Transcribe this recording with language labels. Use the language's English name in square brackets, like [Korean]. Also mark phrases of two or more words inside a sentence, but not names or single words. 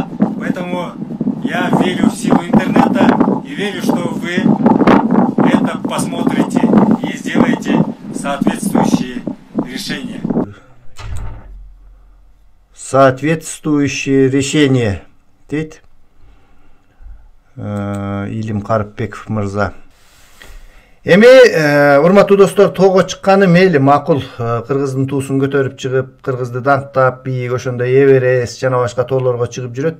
[Russian] Поэтому я верю в силу интернета и верю, что вы это посмотрите и сделаете соответствующие решения. Соответствующие решения. [Kyrgyz] Дейт Илим Карыпбеков мырза. Эми урматтуу достор, тоого чыкканы мейли макул. Кыргыздын туусун көтөрүп чыгып, кыргызды даңктап, бийик ошондой Эверест жана башка тоолорго чыгып жүрөт.